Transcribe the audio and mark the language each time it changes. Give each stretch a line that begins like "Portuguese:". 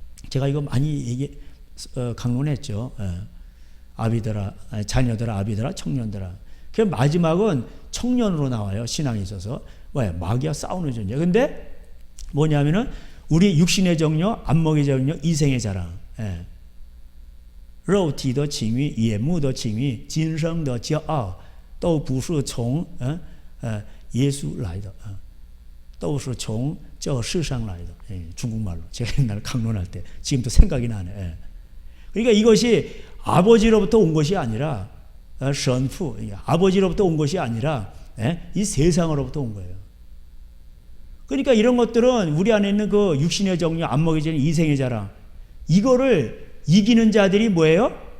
Korean: 제가 이거 많이 강론했죠. 아비들아, 자녀들아, 아비들아, 청년들아. 그 마지막은 청년으로 나와요. 신앙에 있어서. 왜? 마귀와 싸우는 존재. 근데 뭐냐면은 우리 육신의 정욕, 안목의 정욕, 이생의 자랑. 예.
Chinese: 肉体的情欲、眼目的情欲、今生的骄傲，都不是从耶稣来的，都是从저世上来的.
Korean: 예, 중국말로 제가 옛날에 강론할 때 지금도 생각이 나네. 예. 그러니까 이것이 아버지로부터 온 것이 아니라 선프, 아버지로부터 온 것이 아니라 이 세상으로부터 온 거예요. 그러니까 이런 것들은 우리 안에 있는 그 육신의 정욕, 안 먹여지는 이생의 자랑, 이거를 이기는 자들이 뭐예요?